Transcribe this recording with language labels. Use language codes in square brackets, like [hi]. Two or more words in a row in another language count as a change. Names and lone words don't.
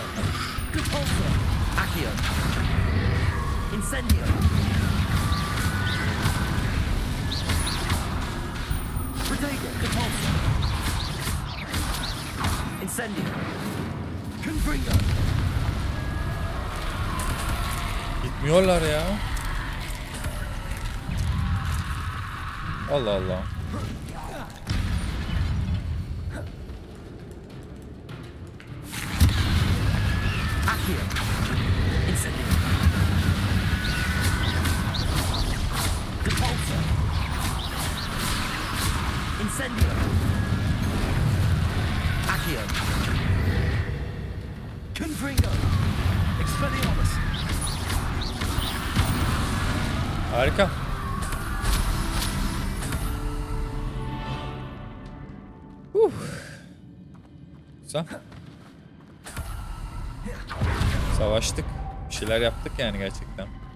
[tr] Depulso. Accio. Incendio. Protego. Depulso. Incendio. Confringo. Gitmiyorlar ya. Allah Allah. Accio. Incendio. Depulso. Incendio. Accio. Confringo. Expelliarmus. Harika. Güzel. Savaştık. Bir şeyler yaptık yani gerçekten.